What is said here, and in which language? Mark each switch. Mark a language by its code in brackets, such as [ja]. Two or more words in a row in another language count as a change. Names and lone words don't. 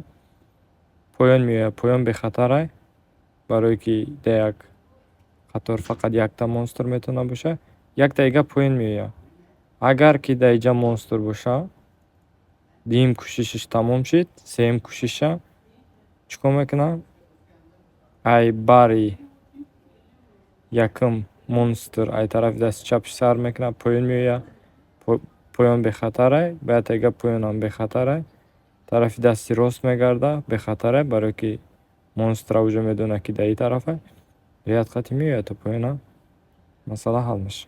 [tg] поён меояд. поён бехатар аст, барое ки дар як қатор фақат якта монстр метавонад бошад. як дақиқа поён меояд. агар ки дар инҷа монстр бошад, дуюм кушишиш тамом шуд, сеюм кушиша [fa] چیکار میکنم؟ ای باری یکم [tg] монстр ай тарафи дасти чапш сар мекунад, поён меояд. поён бехатар, бояд ага поёнам бехатар, тарафи дасти рост мегардад бехатар, барое ки монстра уҷо медонад ки дар ин тараф аст. бояд хати меояд то поёна, масъала ҳал мешавад.